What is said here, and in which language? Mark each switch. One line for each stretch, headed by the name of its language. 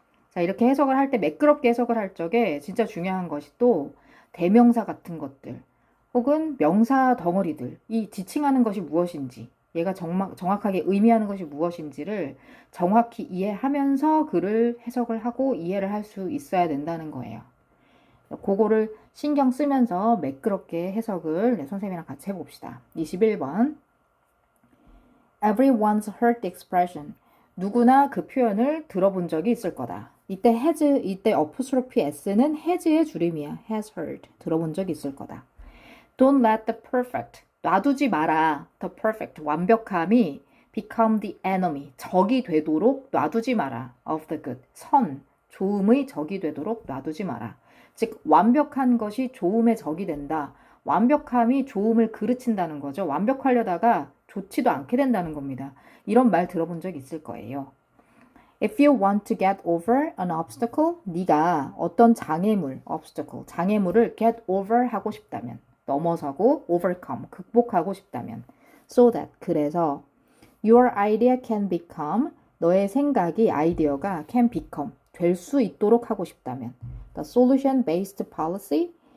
Korean: 자, 이렇게 해석을 할 때 매끄럽게 해석을 할 적에 진짜 중요한 것이 또 대명사 같은 것들 혹은 명사 덩어리들, 이 지칭하는 것이 무엇인지, 얘가 정확하게 의미하는 것이 무엇인지를 정확히 이해하면서 글을 해석을 하고 이해를 할 수 있어야 된다는 거예요. 그거를 신경 쓰면서 매끄럽게 해석을 선생님이랑 같이 해봅시다. 21번.
English: Everyone's heard the expression.
Korean: 누구나 그 표현을 들어본 적이 있을 거다. 이때 이때 apostrophe s는 has의 줄임이야. has heard. 들어본 적이 있을 거다.
English: Don't let the perfect.
Korean: 놔두지 마라.
English: The perfect.
Korean: 완벽함이
English: become the enemy.
Korean: 적이 되도록 놔두지 마라.
English: Of the good.
Korean: 좋음의 적이 되도록 놔두지 마라. 즉, 완벽한 것이 좋음의 적이 된다. 완벽함이 좋음을 그르친다는 거죠. 완벽하려다가 좋지도 않게 된다는 겁니다. 이런 말 들어본 적 있을 거예요.
English: If you want to get over an obstacle,
Korean: 네가 어떤 장애물을 get over 하고 싶다면, 넘어서고 overcome, 극복하고 싶다면, so that, 그래서 your idea can become, 너의 생각이 아이디어가 can become, 될 수 있도록 하고 싶다면, the solution-based policy,